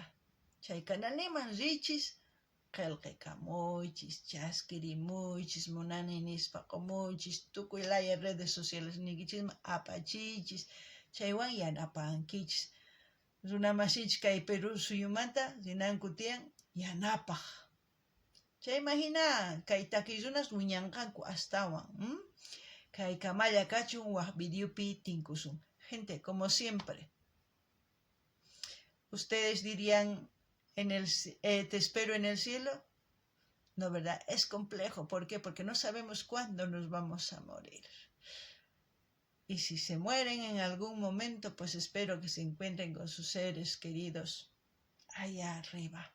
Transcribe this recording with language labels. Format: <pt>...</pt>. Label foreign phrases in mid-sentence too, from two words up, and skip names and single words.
<qu>Chay canalniman richis, qillqikamuychis, chaskirimuychis, munani nispa qumuychis, tukuy laya</qu> <es>redes sociales</es> <qu>niykichisman apachiychis, chaywan yanapankichis. Runamasinchis kay Perú suyumanta rinanku tiyan yanapaq. Chay imagina, kay takiy runas wiñanqanku astawan. Kay kamalla kachun waq videopi tinkusun.</qu> <es>Gente, como siempre, ustedes dirían, te espero en el cielo. No, ¿verdad? Es complejo. ¿Por qué? Porque no sabemos cuándo nos vamos a morir. Y si se mueren en algún momento, pues espero que se encuentren con sus seres queridos allá arriba.</es>